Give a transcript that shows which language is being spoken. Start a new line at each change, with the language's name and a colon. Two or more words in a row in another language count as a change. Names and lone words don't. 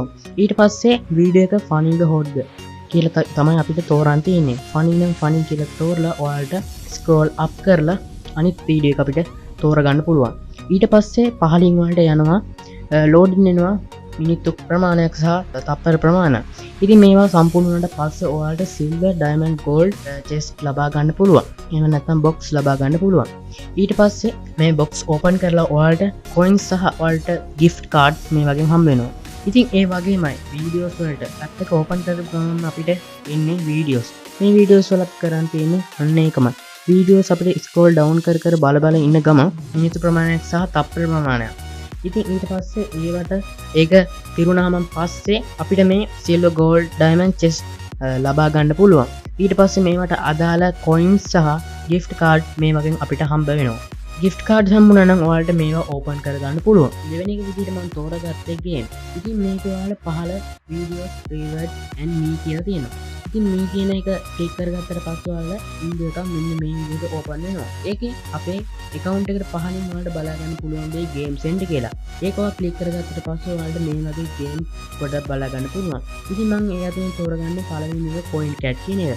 Sinhala: ඊට පස්සේ video එක funny ද hot ද කියලා තමයි අපිට තෝරන්න තියෙන්නේ. funny නම් funny කියලා තෝරලා ඔයාලට
English: scroll up
Sinhala: කරලා අනිත් වීඩියෝ එක අපිට තෝරගන්න පුළුවන්. ඊට පස්සේ පහලින් වලට යනවා loading වෙනවා මිනිත්තු ප්‍රමාණයක් සහ තප්පර ප්‍රමාණයක්. ඉතින් මේවා සම්පූර්ණ වුණාට පස්සේ ඔයාලට
English: silver diamond gold chest
Sinhala: ලබා ගන්න පුළුවන්. එහෙම නැත්නම් box ලබා ගන්න පුළුවන්. ඊට පස්සේ මේ box open කරලා ඔයාලට coins සහ ඔයාලට
English: gift cards
Sinhala: මේ වගේ හම්බ වෙනවා. ඉතින් ඒ වගේමයි videos වලට app එක open කරපු ගමන් අපිට එන්නේ videos. මේ videos වල කරන් තියෙන්නේ අන්න ඒකමයි. videos අපිට
English: scroll down
Sinhala: කර බල ඉන්න ගමන් මිනිත්තු ප්‍රමාණයක් සහ තප්පර ප්‍රමාණයක්. ඉතින් ඊට පස්සේ ඒවට ඒක පිරුණාම පස්සේ අපිට මේ
English: silver gold diamond chest
Sinhala: ලබා ගන්න පුළුවන්. ඊට පස්සේ මේවට අදාළ coins සහ
English: gift card
Sinhala: මේ වගේ අපිට හම්බ වෙනවා.
English: gift card
Sinhala: හම්බුණා නම් ඔයාලට මේවා open කරගන්න පුළුවන්. දෙවෙනි එක විදිහට මම තෝරගත්තේ game. ඉතින් මේක ඔයාලා පහළ
English: videos reward and me
Sinhala: කියලා තියෙනවා. ඉතින් මේ කියන එක ක්ලික් කරගත්තට පස්සේ ඔයාලා වීඩියෝ එකක් මෙන්න මේ විදිහට ඕපන් වෙනවා. ඒකේ අපේ account එකට පහලින් ඔයාලට බලා ගන්න පුළුවන් දෙයි
English: games end
Sinhala: කියලා. ඒක ඔයා ක්ලික් කරගත්තට පස්සේ ඔයාලට මේ වගේ game ගොඩක් බලා ගන්න පුළුවන්. ඉතින් මම ඒ අතරින් තෝරගන්නේ පළවෙනි එක coin cat කියන එක.